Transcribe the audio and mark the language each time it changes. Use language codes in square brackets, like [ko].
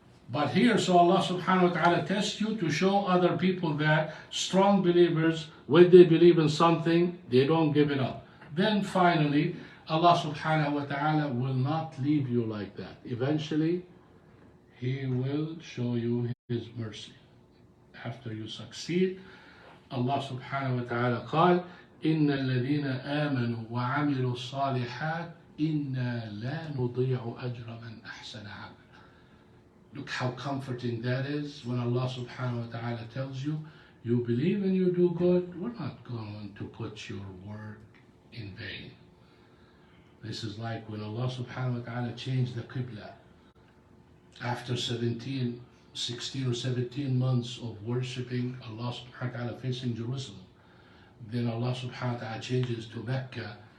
[en] But here, so Allah Subhanahu wa Ta'ala tests you to show other people that strong believers, when they believe in something, they don't give it up. Then finally, Allah Subhanahu wa Ta'ala will not leave you like that. Eventually, He will show you His mercy. After you succeed, Allah Subhanahu wa Ta'ala [ar] قال إن الذين آمنوا وعملوا الصالحات إنا لا نضيع أجر من أحسن عملا. [en] Look how comforting that is when Allah Subhanahu wa Ta'ala tells you, you believe and you do good, we're not going to put your work in vain. This is like when Allah Subhanahu wa Ta'ala changed the Qibla. After 16 or 17 months of worshipping Allah Subhanahu wa Ta'ala facing Jerusalem, then Allah Subhanahu wa Ta'ala changes to Mecca.